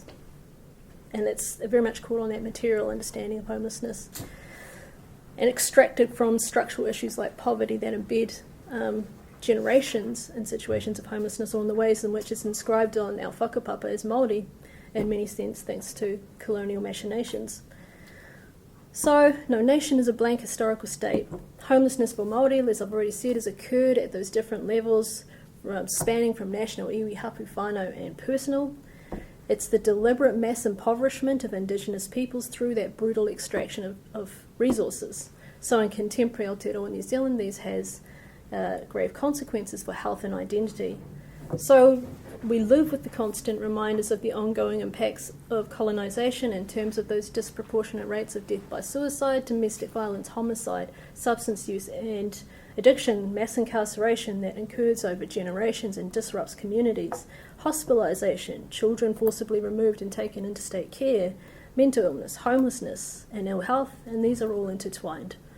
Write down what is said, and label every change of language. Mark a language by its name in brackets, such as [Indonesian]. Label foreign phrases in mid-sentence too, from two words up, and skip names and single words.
[English] And it's very much called on that material understanding of homelessness, and extracted from structural issues like poverty that embed generations in situations of homelessness, or in the ways in which it's inscribed on our whakapapa as Māori, in many sense thanks to colonial machinations. So, no nation is a blank historical state. Homelessness for Māori, as I've already said, has occurred at those different levels, spanning from national, [Māori] iwi, hapu, whānau, [English] and personal. It's the deliberate mass impoverishment of Indigenous peoples through that brutal extraction of resources. So in contemporary Aotearoa New Zealand, these has grave consequences for health and identity. So we live with the constant reminders of the ongoing impacts of colonisation in terms of those disproportionate rates of death by suicide, domestic violence, homicide, substance use and addiction, mass incarceration that occurs over generations and disrupts communities, hospitalisation, children forcibly removed and taken into state care, mental illness, homelessness and ill health, and these are all intertwined.